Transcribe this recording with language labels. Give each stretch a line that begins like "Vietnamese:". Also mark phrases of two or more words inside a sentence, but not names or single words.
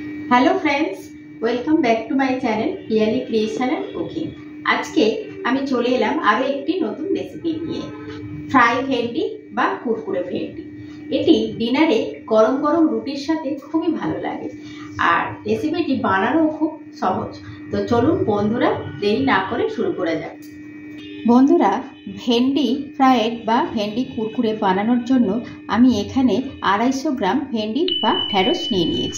English: Hello friends, welcome back to my channel Piyali Creation and Cooking.
Bangla: আজকে আমি চলে এলাম আরো একটি নতুন রেসিপি নিয়ে, ফ্রাই ভেন্ডি বা কুরকুরে ভেন্ডি। এটি ডিনারে গরম গরম রুটির সাথে খুবই ভালো লাগে আর রেসিপিটি বানানো খুব সহজ। তো চলুন বন্ধুরা দেরি না করে শুরু করা যাক। বন্ধুরা, ভেন্ডি ফ্রাইড বা ভেন্ডি কুরকুরে বানানোর জন্য আমি এখানে 250 গ্রাম ভেন্ডি বা ঢেঁড়স নিয়ে নিয়েছি।